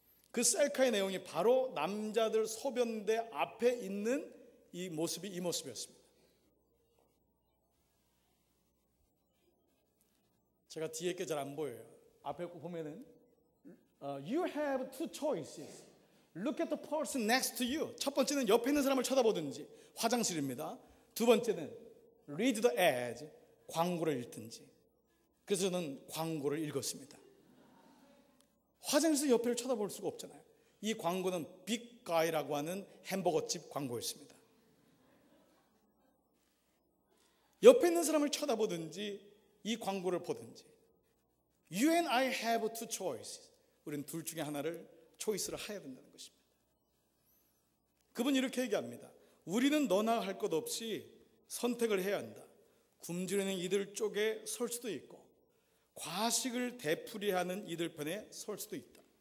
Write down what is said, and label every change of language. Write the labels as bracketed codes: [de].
[ko] 그 셀카의 내용이 바로 남자들 소변대 앞에 있는 이 모습이었습니다. 제가 뒤에 게 잘 안 보여요. 앞에 보면은 [en] You have two choices. Look at the person next to you. [ko] 첫 번째는 옆에 있는 사람을 쳐다보든지, 화장실입니다. 두 번째는 [en] read the ad, [ko] 광고를 읽든지. 그래서 저는 광고를 읽었습니다. 화장실에서 옆에를 쳐다볼 수가 없잖아요. 이 광고는 빅가이라고 하는 햄버거집 광고였습니다. 옆에 있는 사람을 쳐다보든지 이 광고를 보든지. [en] You and I have two choices. [ko] 우리는 둘 중에 하나를 초이스를 해야 된다는 것입니다. 그분이 이렇게 얘기합니다. 우리는 너나 할 것 없이 선택을 해야 한다. 굶주리는 이들 쪽에 설 수도 있고 과식을 되풀이하는 이들 편에 설 수도 있다.